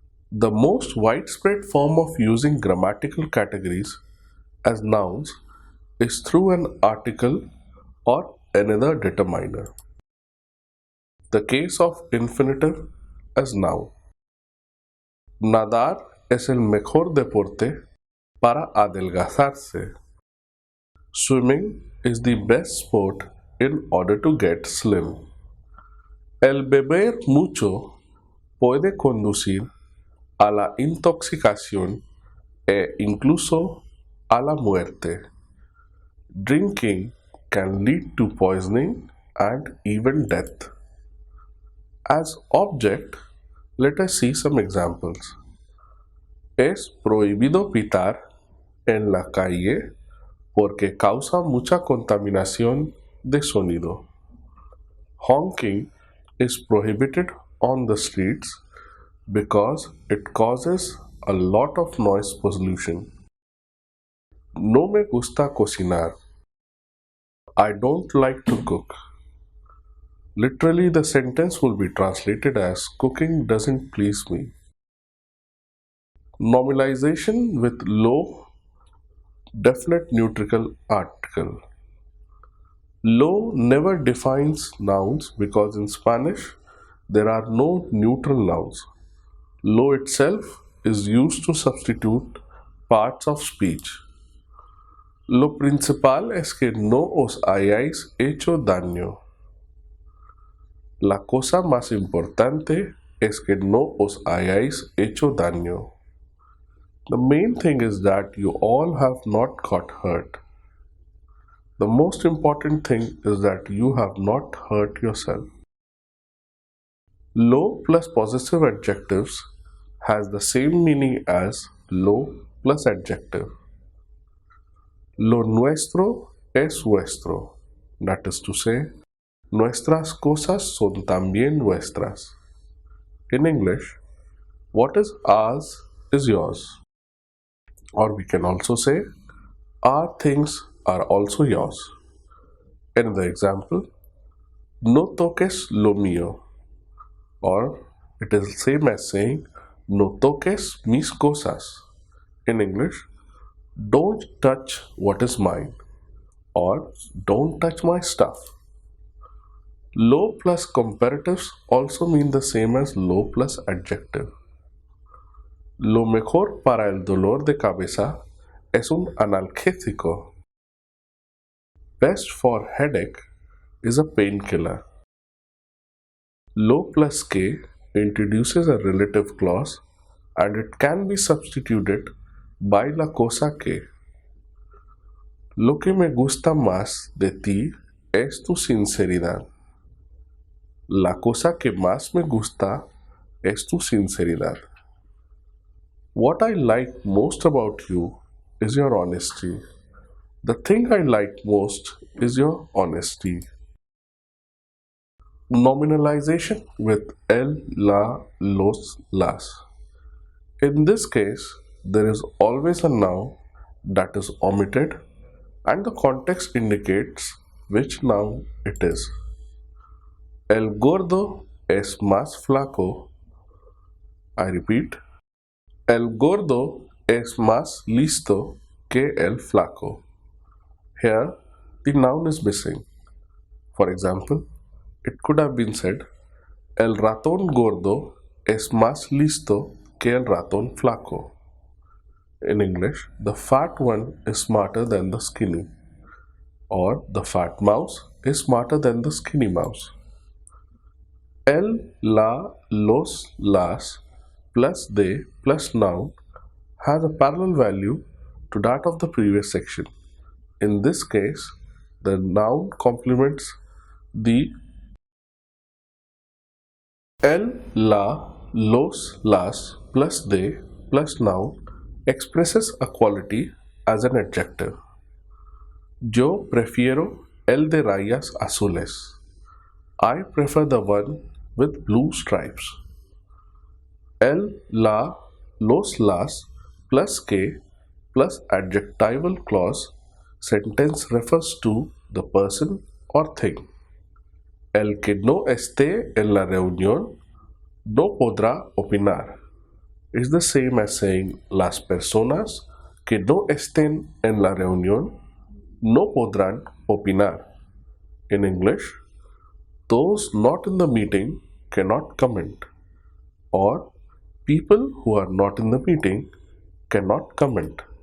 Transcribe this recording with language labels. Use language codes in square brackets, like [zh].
[en] The most widespread form of using grammatical categories as nouns is through an article or another determiner. The case of infinitive as noun. [es] Nadar es el mejor deporte para adelgazarse. [en] Swimming is the best sport in order to get slim. [es] El beber mucho puede conducir a la intoxicación e incluso a la muerte. [en] Drinking can lead to poisoning and even death. As object, let us see some examples. [es] Es prohibido pitar en la calle porque causa mucha contaminación de sonido. [en] Honking is prohibited on the streets because it causes a lot of noise pollution. [es] No me gusta cocinar. [en] I don't like to cook. Literally, the sentence will be translated as cooking doesn't please me. Nominalization with low definite neutral article. Low never defines nouns because in Spanish there are no neutral nouns. Lo itself is used to substitute parts of speech. [es] Lo principal es que no os hayáis hecho daño. La cosa más importante es que no os hayáis hecho daño. [en] The main thing is that you all have not got hurt. The most important thing is that you have not hurt yourself. Lo plus possessive adjectives has the same meaning as lo plus adjective. [es] Lo nuestro es vuestro. [en] That is to say, [es] nuestras cosas son también nuestras. [en] In English, what is ours is yours. Or we can also say, our things are also yours. Another example, [es] no toques lo mío. [en] Or it is the same as saying, [es] no toques mis cosas. [en] In English, don't touch what is mine. Or don't touch my stuff. Lo plus comparatives also mean the same as lo plus adjective. [es] Lo mejor para el dolor de cabeza es un analgésico. [en] Best for headache is a painkiller. Lo plus que introduces a relative clause and it can be substituted by [es] la cosa que. Lo que me gusta más de ti es tu sinceridad. La cosa que más me gusta es tu sinceridad. [en] What I like most about you is your honesty. The thing I like most is your honesty. Nominalization with el, la, los, las. In this case, there is always a noun that is omitted and the context indicates which noun it is. [es] El gordo es más flaco. [en] I repeat, [es] el gordo es más listo que el flaco. [en] Here, the noun is missing. For example, it could have been said, [es] el ratón gordo es más listo que el ratón flaco. [en] In English, the fat one is smarter than the skinny. Or the fat mouse is smarter than the skinny mouse. El, la, los, las plus de plus noun has a parallel value to that of the previous section. In this case, the noun complements the el, la, los, las plus de plus noun expresses a quality as an adjective. [es] Yo prefiero el de rayas azules. [en] I prefer the one with blue stripes. El, la, los, las plus que plus adjectival clause. Sentence refers to the person or thing. [es] El que no esté en la reunión no podrá opinar. [en] Is the same as saying [es] las personas que no estén en la reunión no podrán opinar. [en] In English, those not in the meeting cannot comment, or people who are not in the meeting cannot comment.